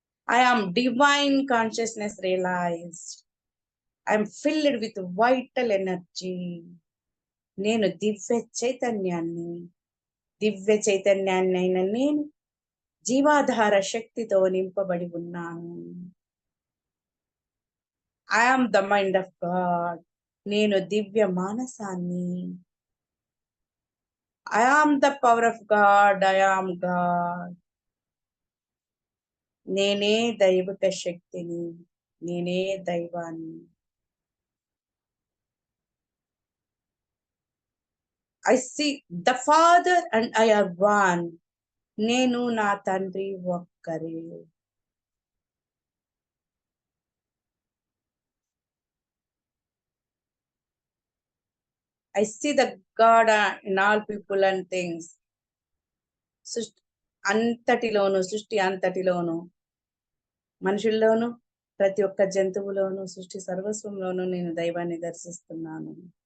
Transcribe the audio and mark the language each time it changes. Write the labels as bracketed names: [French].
[English] I am divine consciousness realized. I am filled with vital energy. [Telugu] నేను దివ్య చైతన్యాన్ని. దివ్య చైతన్యాన్ని అయిన నేను జీవాధార శక్తితో నింపబడి ఉన్నాను. [English] I am the mind of God. [Telugu] నేను దివ్య మానసాన్ని. [English] I am the power of God. I am God. [Telugu] నేనే దైవిక శక్తిని. నేనే దైవాన్ని. [English] I see the Father and I are one. [Telugu] నేను నా తండ్రి ఒక్కరే. [English] I see the God in all people and things. [Telugu] సృష్టి అంతటిలోను, సృష్టి అంతటిలోను, మనుషుల్లోను, ప్రతి ఒక్క జంతువులోను, సృష్టి సర్వస్వంలోను నేను దైవాన్ని దర్శిస్తున్నాను.